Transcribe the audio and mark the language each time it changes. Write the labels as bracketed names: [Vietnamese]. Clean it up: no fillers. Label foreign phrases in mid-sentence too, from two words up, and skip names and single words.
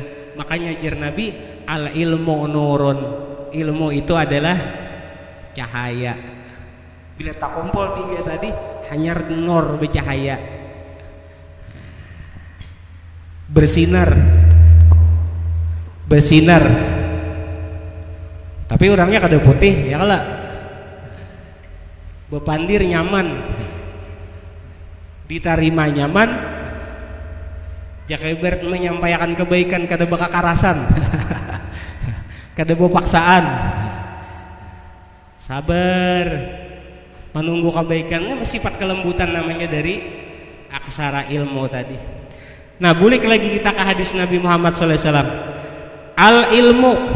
[Banjar] Makanya jar Nabi, [Arabic] al ilmu nurun, [Banjar] ilmu itu adalah cahaya. Bila tak kumpul 3 tadi, hanya nur bercahaya, bersinar, bersinar. Tapi orangnya kada putih ya kala, bepandir nyaman, diterima nyaman, jaka ibarat menyampaikan kebaikan kada bakakarasan, kada paksaan, sabar menunggu kebaikannya, sifat kelembutan namanya dari aksara ilmu tadi. Nah, balik lagi kita ke hadis Nabi Muhammad SAW.